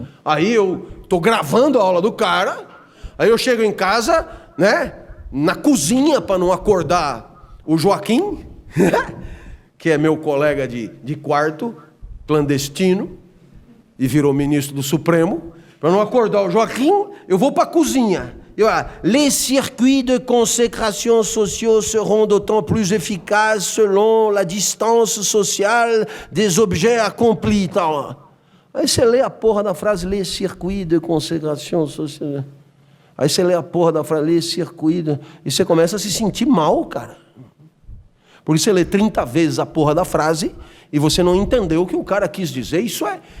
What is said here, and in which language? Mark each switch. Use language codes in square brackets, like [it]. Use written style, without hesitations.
[pt] Aí eu estou gravando a aula do cara, aí eu chego em casa, né, na cozinha para não acordar o Joaquim, que é meu colega de quarto, clandestino, e virou ministro do Supremo. Para não acordar o Joaquim, eu vou para a cozinha. [fr] Les circuits de consécration sociaux seront d'autant plus efficaces selon la distance sociale des objets accomplis. [pt] Então, aí você lê a porra da frase, [fr] les circuits de consécration sociale. [pt] Aí você lê a porra da frase, [fr] les circuits de... [pt] E você começa a se sentir mal, cara. Por isso você lê 30 vezes a porra da frase e você não entendeu o que o cara quis dizer. Isso é...